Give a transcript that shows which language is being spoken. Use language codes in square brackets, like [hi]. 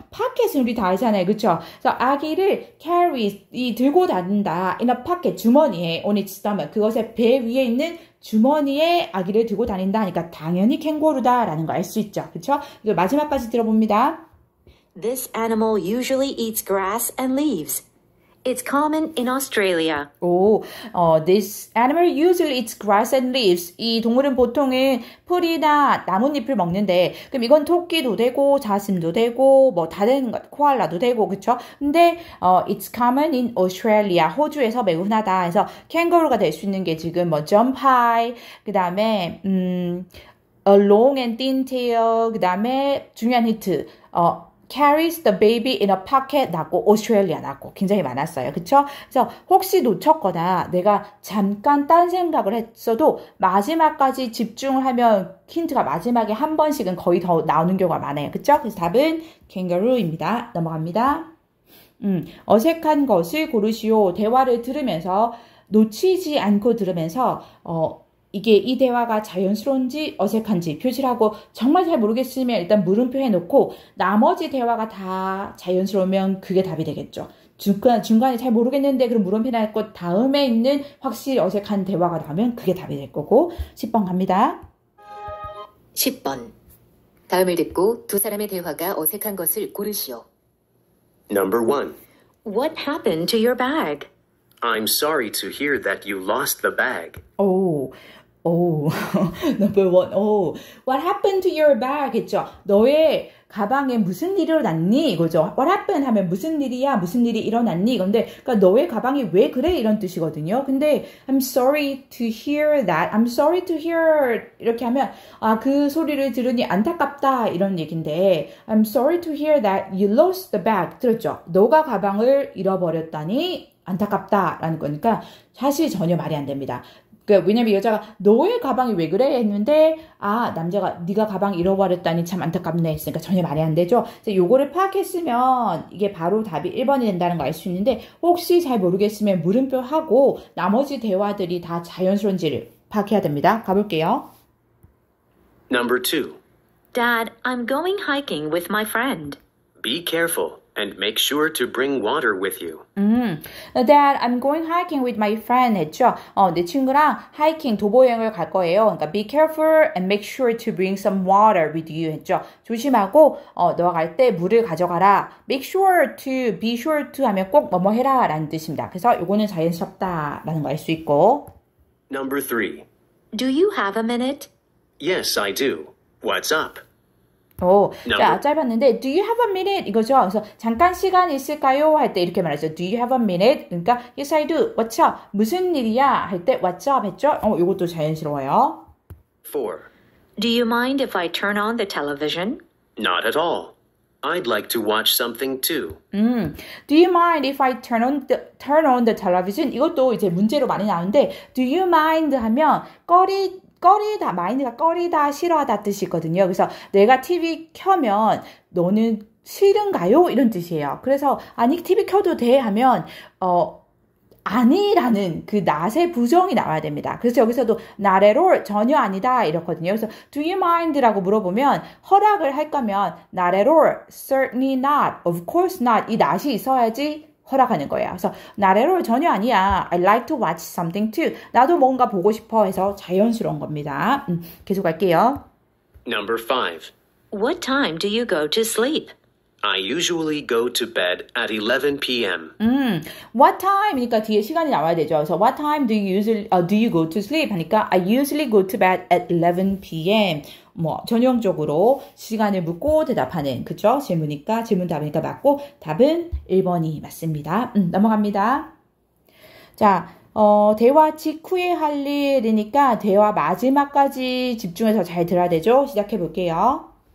[ko] pocket은 우리 다 알잖아요. 그렇죠? 그래서 아기를 carry 들고 다닌다 in a pocket 주머니에 on its stomach 그것의 배 위에 있는 주머니에 아기를 들고 다닌다 하니까 당연히 캥거루다라는 거 알 수 있죠. 그렇죠? 이거 마지막까지 들어봅니다. [en] This animal usually eats grass and leaves. It's common in Australia. 오, this animal usually eats grass and leaves. [ko] 이 동물은 보통은 풀이나 나뭇잎을 먹는데, 그럼 이건 토끼도 되고, 자슴도 되고, 뭐 다 되는 것, 코알라도 되고, 그쵸? [en] 근데, it's common in Australia. [ko] 호주에서 매우 흔하다. 그래서 캥거루가 될 수 있는 게 지금 뭐 jump high, 그 다음에, a long and thin tail, 그 다음에 중요한 힌트, carries the baby in a pocket 나고 Australia 나고 굉장히 많았어요. 그쵸? 그래서 혹시 놓쳤거나 내가 잠깐 딴 생각을 했어도 마지막까지 집중을 하면 힌트가 마지막에 한 번씩은 거의 더 나오는 경우가 많아요. 그쵸? 그래서 답은 kangaroo입니다. 넘어갑니다. 어색한 것을 고르시오. 대화를 들으면서 놓치지 않고 들으면서 이게 이 대화가 자연스러운지 어색한지 표시를 하고 정말 잘 모르겠으면 일단 물음표 해놓고 나머지 대화가 다 자연스러우면 그게 답이 되겠죠. 중간에 잘 모르겠는데 그럼 물음표 해놓고 다음에 있는 확실히 어색한 대화가 나오면 그게 답이 될 거고 10번 갑니다. 10번. 다음을 듣고 두 사람의 대화가 어색한 것을 고르시오. [en] Number 1. What happened to your bag? I'm sorry to hear that you lost the bag. number 1. What happened to your bag? [ko] 했죠. 너의 가방에 무슨 일이 일어났니? 이거죠. What happened 하면 무슨 일이야? 무슨 일이 일어났니? 이건데, 그러니까 너의 가방이 왜 그래? 이런 뜻이거든요. [en] 근데 I'm sorry to hear that. I'm sorry to hear 이렇게 하면 그 소리를 들으니 안타깝다 이런 얘기인데 I'm sorry to hear that you lost the bag. [ko] 들었죠? 너가 가방을 잃어버렸다니 안타깝다라는 거니까 사실 전혀 말이 안 됩니다. 왜냐면 여자가 너의 가방이 왜 그래? 했는데 남자가 네가 가방 잃어버렸다니 참 안타깝네 했으니까 전혀 말이 안 되죠. 요거를 파악했으면 이게 바로 답이 1번이 된다는 거 알 수 있는데 혹시 잘 모르겠으면 물음표 하고 나머지 대화들이 다 자연스러운지를 파악해야 됩니다. 가볼게요. [en] Number 2. Dad, I'm going hiking with my friend. Be careful and make sure to bring water with you. Dad, I'm going hiking with my friend 했죠. [ko] 내 친구랑 하이킹 도보 여행을 갈 거예요. [en] 그러니까 be careful and make sure to bring some water with you 했죠. [ko] 조심하고 너가 갈 때 물을 가져가라. Make sure to, be sure to 하면 꼭 뭐뭐 해라 라는 뜻입니다. 그래서 요거는 자연스럽다라는 거 알 수 있고. [en] Number 3. Do you have a minute? Yes, I do. What's up? 자, 짧았는데 do you have a minute? [ko] 이거죠. 그래서 잠깐 시간 있을까요? [en] 할 때 이렇게 말하죠. Do you have a minute? 그러니까 yes, I do. What's up? 무슨 일이야? [ko] 할 때 what's up 했죠. 이것도 자연스러워요. [en] 4. Do you mind if I turn on the television? Not at all. I'd like to watch something too. Do you mind if I turn on the television? [ko] 이것도 이제 문제로 많이 나오는데 do you mind 하면 꺼리다, mind가 꺼리다, 싫어하다 뜻이 있거든요. 그래서 내가 TV 켜면 너는 싫은가요? 이런 뜻이에요. 그래서 아니 TV 켜도 돼 하면 아니라는 그 not의 부정이 나와야 됩니다. 그래서 여기서도 not at all, 전혀 아니다 이렇거든요. 그래서 do you mind 라고 물어보면 허락을 할 거면 not at all, certainly not, of course not 이 not이 있어야지 허락하는 거예요. 그래서 not at all 전혀 아니야. [en] I'd like to watch something too. [ko] 나도 뭔가 보고 싶어 해서 자연스러운 겁니다. 계속 갈게요. [en] Number 5. What time do you go to sleep? I usually go to bed at 11 p.m. [ko] What time이니까 뒤에 시간이 나와야 되죠. [en] 그래서 what time do you go to sleep 하니까 I usually go to bed at 11 p.m. [ko] 전형적으로 시간을 묻고 대답하는 그쵸? 질문 답이니까 맞고 답은 1번이 맞습니다. 넘어갑니다. 자, 대화 직후에 할 일이니까 대화 마지막까지 집중해서 잘 들어야 되죠? 시작해 볼게요.